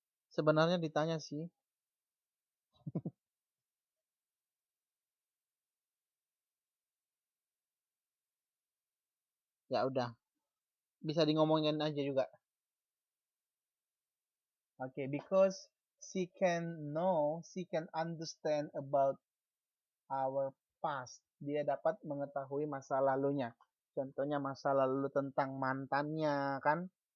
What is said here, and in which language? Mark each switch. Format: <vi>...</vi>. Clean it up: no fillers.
<id>Sebenarnya ditanya sih. Ya udah, bisa di ngomongin aja juga.</id> <en>Oke, because she can understand about our past.</en> <id>Dia dapat mengetahui masa lalunya. Contohnya masa lalu tentang mantannya kan.</id>